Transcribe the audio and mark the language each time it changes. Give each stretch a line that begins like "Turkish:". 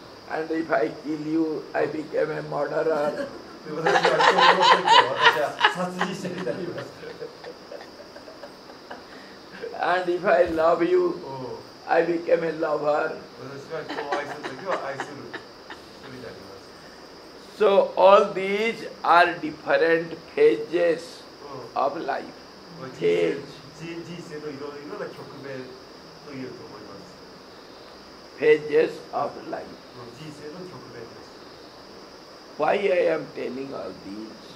English: And if I kill you, I became a murderer.
Japanese: で私は人を殺す時は私は殺人者になります。
English: And if I love you, I became a lover.
Japanese: 私は人を愛する時は愛する人になります。
English: So all these are different phases of life.
Japanese: 人生のいろいろな局面と言えると思います。
English: Phases of life.
Japanese: 人生の局面です。
English: Why I am telling all these?